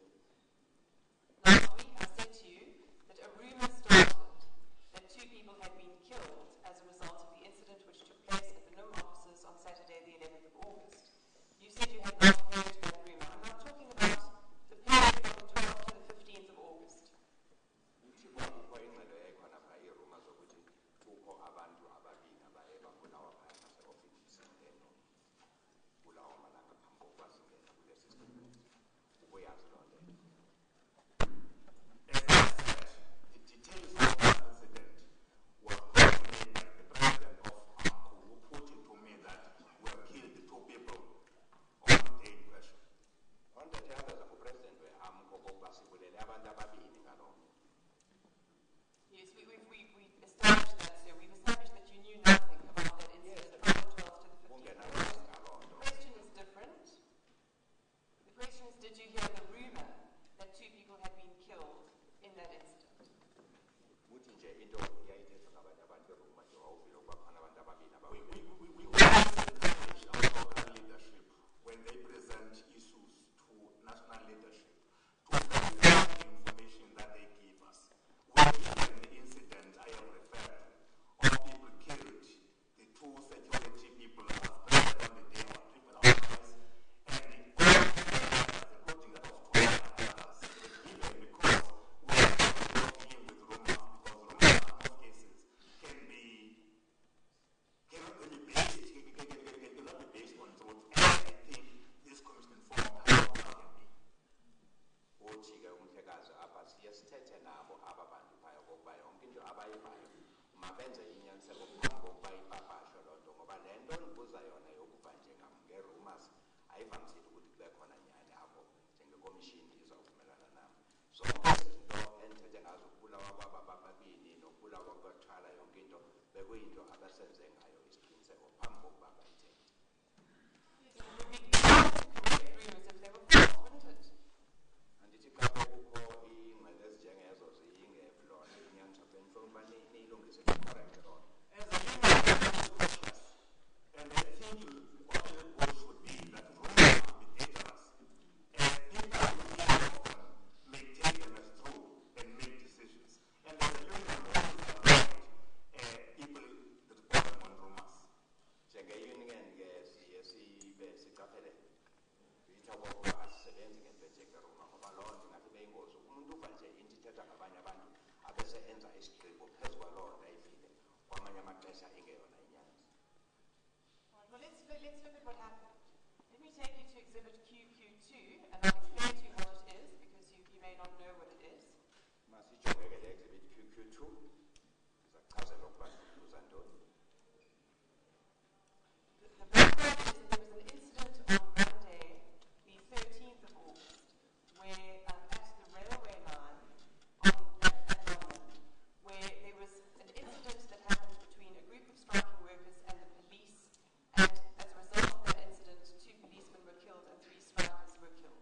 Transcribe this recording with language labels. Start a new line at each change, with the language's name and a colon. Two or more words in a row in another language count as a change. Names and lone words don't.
English: Last week I said to you that a rumor started that 2 people had been killed as a result of the incident which took place at the NUM offices on Saturday, the 11th of August. You said you had not heard that rumor. I'm not talking about the period from the 12th to the 15th of August.
Xhosa: Kuthiwa kukho ingxelo ekhona phaa iiruma zokuthi kukho abantu ababini abaye babulawa phaya ngaseofisini eno kulawo malanga phambi kokuba singena kule system. Ubuyazi loo nto.
English: As I said, the details of that incident were brought to me by the president of AMCU, who put it to me that we have killed 2 people on the day in question. On the table
Xhosa: ngupresident we-AMCO kokuba sibulele abantu ababini ngaloo mini.
English: Yes, we established that, sir. We've established that you knew nothing about that incident from the 12th to the 15th.
Xhosa: Ungenalwazi ngaloo
English: The
Xhosa: nto.
English: question is different. The question is, did you hear the rumor that 2 people had been killed in that incident?
Xhosa: Uthi nje into yayithethwa ngabanye abantu iruma nje wawuvile ukuba khona abantu ababini
English: We
Xhosa: ababini.
English: establish our local leadership when they present issues to national leadership to verify the information that they give us. When the incident I have referred of people killed, the 2 security people I was present on the day of triple outlaws, and all the others, including that of 12 others, were given because we are not dealing with rumors, because rumors in most cases cannot be based on truth. And I think this commission form can be.
Xhosa: Uthi ke umhlekazi apha siye sithethe nabo aba bantu phaya kokuba yonke into abayivayo mabenze inyaniseko phambi kokuba ipapashwe loo nto ngoba le nto ndibuza yona yokuva nge-rumors ayivamisile ukuthi kube khona nyani apho njengekomishini izawuvumelana nam. Zonke izinto endithethe ngazo ukubulawa kwaba bababini nokubulawa kwathwala yonke into bekuyinto abasenze ngayo isiqiniseko phambi kokuba bayithethe.
English: Yes, it would be correct rumors if they were false, wouldn't it?
Xhosa: Andithi xa bekukho iingxelo ezinjengezo ziyingelona inyaniso bendifuna ukuba niyilungise correct loo nto.
English: As a human, I'm cautious. And I think what the goal should be that rumors should be dangerous. And people who hear of them may take them as true and make decisions. And as a human, we have to avoid people reporting on rumors.
Xhosa: Njenge-union ke siye sibe siqaphele itsho kokuba asisebenzi ngentwenje keruma ngoba loo nto ingathi beyingozi umuntu uva nje into ithetha ngabanye abantu abese enza isigqibo phezu kwaloo nto ayivile kwamanye amaxesha ingeyona inyaniso.
English: All right, well, let's look at what happened. Let me take you to Exhibit QQ2, and I'll explain to you what it is, because you may not
Xhosa: Ubhekele exhibit QQ2 izachazela ukuba ubuza ntoni.
English: The background is there was an incident on Monday, the 13th of August, where at the railway line at London, where there was an incident that happened between a group of striking workers and the police, and as a result of that incident, 2 policemen were killed and 3 strikers were killed.